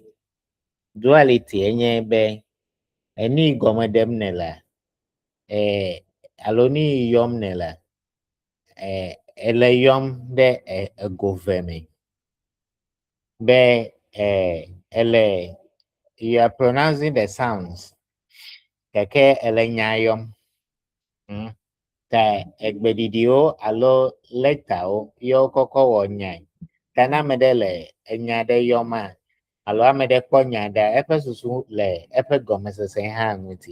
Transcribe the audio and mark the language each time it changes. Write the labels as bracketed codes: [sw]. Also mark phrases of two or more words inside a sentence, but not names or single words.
[ee] Duality enye be enu yi gɔme ɖem nela, alo nu yi yɔm nela, ele yɔm ɖe ego ve me. Be ele, [en] you are pronouncing the sounds, [ee] keke ele nya yɔm. Ta egbeɖiɖiwo alo letawo yewo kɔkɔ wɔ nyae. Ta ne ame ɖe le enya ɖe yɔma, alo ame ɖe kpɔ nya ɖe, eƒe susu le eƒe gɔmesese hã ŋuti.